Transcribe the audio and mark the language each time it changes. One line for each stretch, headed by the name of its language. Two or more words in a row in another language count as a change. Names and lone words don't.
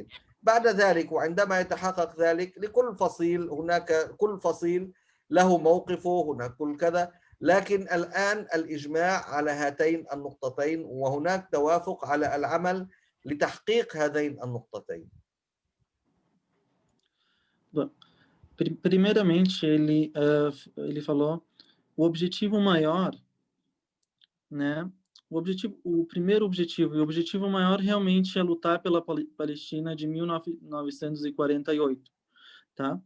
Arabic: بعد ذلك وعندما يتحقق ذلك لكل فصيل، هناك كل فصيل له موقفه، هناك كل كذا، لكن الآن الإجماع على هاتين النقطتين، وهناك توافق على العمل لتحقيق هذين النقطتين.
Portuguese: Primeiramente, ele falou o objetivo maior, né? O primeiro objetivo e o objetivo maior realmente é lutar pela Palestina de 1948, tá?